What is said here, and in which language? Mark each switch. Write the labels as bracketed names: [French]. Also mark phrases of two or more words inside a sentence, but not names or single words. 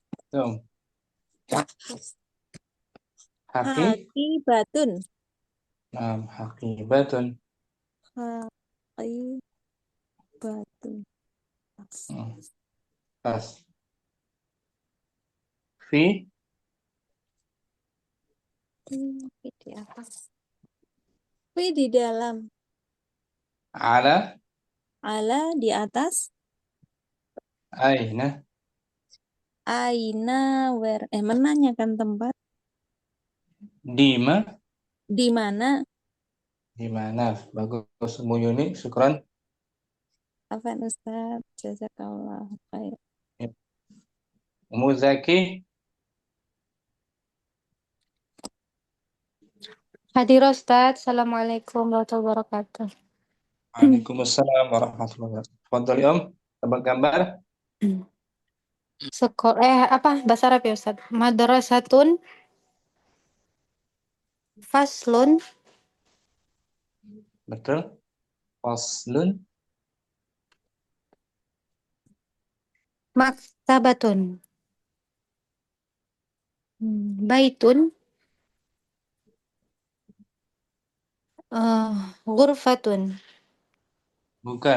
[Indonesian] Tuh. [Arabic] Haki. Hakibatun. Nah, hakibatun. Hakibatun. Hmm. Pas. Fi. [Indonesian] Di atas. Fi di dalam. [Arabic] Ala. [Indonesian] Ala di atas. [Arabic] Aina. Aina where. [Indonesian] Menanyakan tempat. Dima. Di mana? Di mana? Bagus. Bu Yuni. Syukran. [Arabic] عفوا أستاذ. جزاك الله خيرا. [Indonesian] Umu Zaki. Hadir Ustaz. [Arabic] السلام عليكم ورحمة الله وبركاته. وعليكم السلام ورحمة الله وبركاته. [Indonesian] Fadhali Om. Tebak gambar. Apa bahasa Arab ya Ustaz? [Arabic] مدرسة فصل [Indonesian] Betul. [Arabic] Faslun. مكتبة بيت غرفة [Indonesian] Bukan.